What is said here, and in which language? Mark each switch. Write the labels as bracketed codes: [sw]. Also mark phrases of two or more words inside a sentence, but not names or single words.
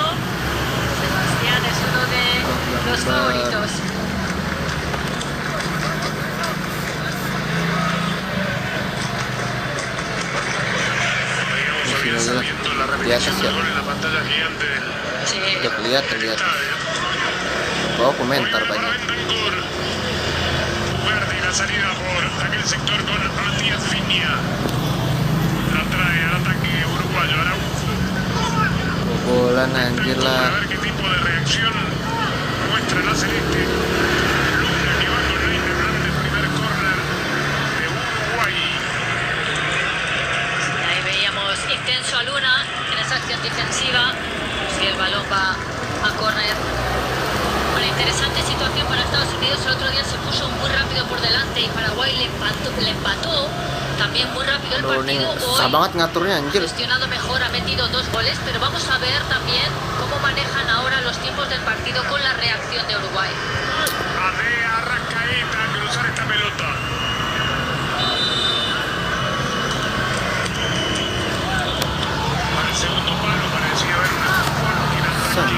[es] Sebastián es uno de los favoritos. Veíamos a Sí, Bielsa sí, viendo la sí, repetición sí. del gol en la pantalla gigante del Sí. [id] Lihat. [es] estadio. [id] Bawa komentar [es] Para [id] banyak. [es] Bentancur. Ugarte y la salida por aquel sector con Matías Viña. La trae al ataque uruguayo Araujo. [id] Kebobolan anjir [es] A [id] lah. [es] ver qué tipo de reacción muestra la celeste. Luna que va con Naime Hernández, primer córner de Uruguay. Y ahí veíamos intenso a Luna en esa acción defensiva. Si el balón va a córner. Una interesante situación para Estados Unidos. El otro día se puso muy rápido por delante y Paraguay le empató también muy rápido el [id] Aduh, nih [es] partido. [id] susah [es] Hoy [id] banget ngaturnya anjir. [es] gestionado mejor, ha metido 2 goles, pero vamos a ver también cómo manejan ahora los tiempos del partido con la reacción de Uruguay. Adea Arrascaeta a cruzar esta pelota. Para el segundo palo parecía haber una fortuna.